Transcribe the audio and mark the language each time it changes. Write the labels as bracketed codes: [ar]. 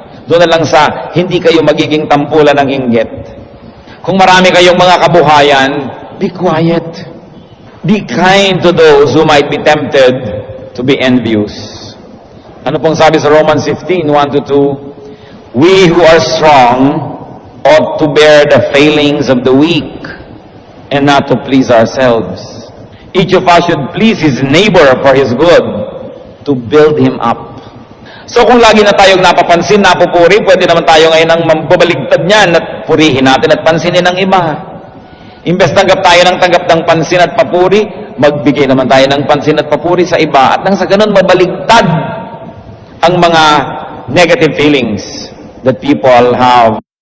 [tl] Doon na lang sa hindi kayo magiging tampulan ng inggit. Kung marami kayong mga kabuhayan, [en] be quiet. Be kind to those who might be tempted to be envious. [tl] Ano pong sabi sa [en] Romans 15:1-2? We who are strong ought to bear the failings of the weak and not to please ourselves. Each of us should please his neighbor for his good, to build him up. [tl] So kung lagi na tayong napapansin, napupuri, pwede naman tayo ngayon ang mababaligtad niyan at purihin natin at pansinin ng iba. Imbes tanggap tayo ng tanggap ng pansin at papuri, magbigay naman tayo ng pansin at papuri sa iba. At nang sa ganun, mabaligtad ang mga [en] negative feelings that people have.